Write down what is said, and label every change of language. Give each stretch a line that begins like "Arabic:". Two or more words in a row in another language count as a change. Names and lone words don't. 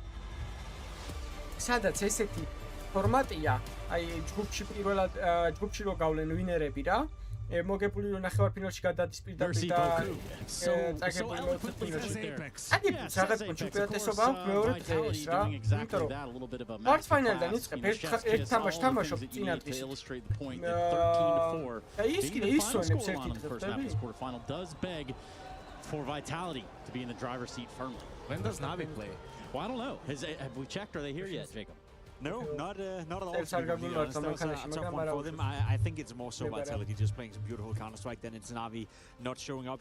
Georgian: სადაც ესეთი ფორმატია, აი ჯგუფში პირველად ჯგუფში რო გავლენ ვინერები რა, მოგებული რომ ნახევარფინალში გადადის პირდაპირ და წაგებული მეოთხედფინალში. აი რაღაც ჩემპიონატესობა მეორე დღეს რა, იმიტომ რომ quarterfinalიდან იწყებ ერთ თამაშს თამაშობ წინა დღეს. და ის კიდე ისვენებს ერთი დღეს.
English: Quarterfinal does beg for Vitality to be in the driver's seat firmly. When does Navi play? Well, I don't know. Have we checked? Are they here yet, Jacob? No, not at all. That's a tough one for them. I think it's more so Vitality just playing some beautiful Counter-Strike than it's Navi not showing up.